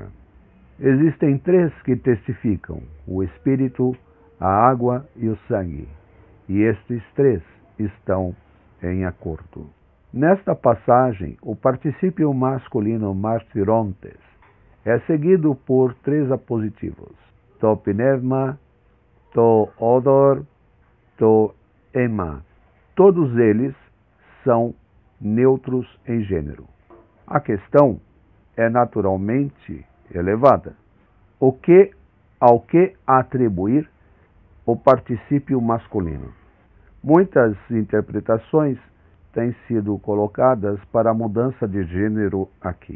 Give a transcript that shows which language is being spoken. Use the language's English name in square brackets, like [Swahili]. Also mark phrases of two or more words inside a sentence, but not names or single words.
[Portuguese] Existem 3 que testificam, o Espírito, a água e o sangue, e estes 3 estão em acordo. Nesta passagem, o particípio masculino martyrontes é seguido por 3 apositivos, [Greek] το πνεύμα, το ύδωρ, το αίμα. [Portuguese] Todos eles são neutros em gênero. A questão é naturalmente elevada. Ao que atribuir o particípio masculino? Muitas interpretações têm sido colocadas para a mudança de gênero aqui.